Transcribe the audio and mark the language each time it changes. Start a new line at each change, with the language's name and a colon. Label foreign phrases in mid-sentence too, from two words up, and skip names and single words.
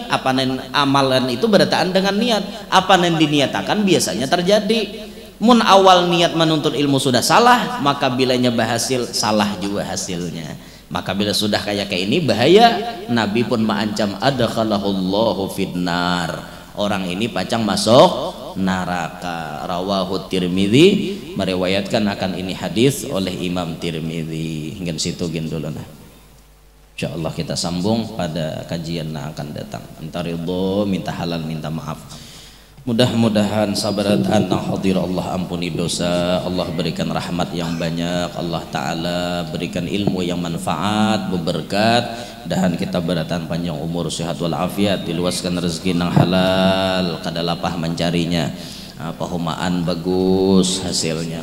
Banjar: Apa nen amalan itu berataan dengan niat. Apa nen diniatakan biasanya terjadi. Mun awal niat menuntut ilmu sudah salah, maka bilanya berhasil salah juga hasilnya.
Indonesian: Maka bila sudah kayak ini bahaya. Nabi pun mengancam
Arabic: أدخله الله في النار.
Banjar: Orang ini pacang masuk neraka.
Indonesian: Rawahu Tirmidzi, meriwayatkan akan ini hadis oleh Imam Tirmidzi.
Banjar: Hingga situ gin dulu nah. Insyaallah kita sambung pada kajian yang akan datang.
Indonesian: Minta ridho, minta halal, minta maaf. Mudah-mudahan sabarat anak hadir Allah ampuni dosa, Allah berikan rahmat yang banyak, Allah Ta'ala berikan ilmu yang manfaat, berberkat, dan kita beratan panjang umur, sehat walafiat, diluaskan rezeki yang halal, kadalapah mencarinya, pahumaan bagus hasilnya.